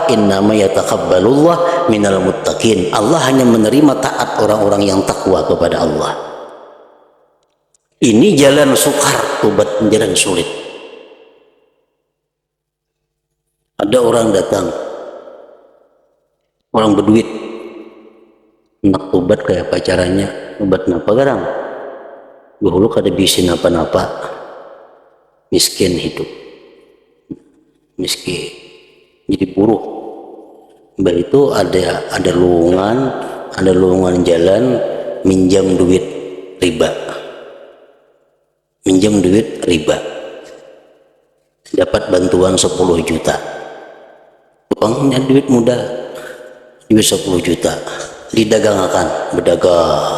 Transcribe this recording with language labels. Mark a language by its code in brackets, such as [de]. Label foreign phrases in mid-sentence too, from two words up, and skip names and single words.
[ar] إنما يتقبل الله من المتقين. [id] Allah hanya menerima taat orang-orang yang takwa kepada Allah. Ini jalan sukar, tobat jalan sulit. [bjn] Ada orang datang, orang berduit, nak tobat kayak apa caranya? Tobat napa garang? Dahulu kada bisa napa-napa, miskin hidup, miskin, jadi buruh. Mbak itu ada lowongan jalan minjam duit riba, dapat bantuan 10 juta, uangnya duit modal, duit 10 juta, didagangkan, berdagang.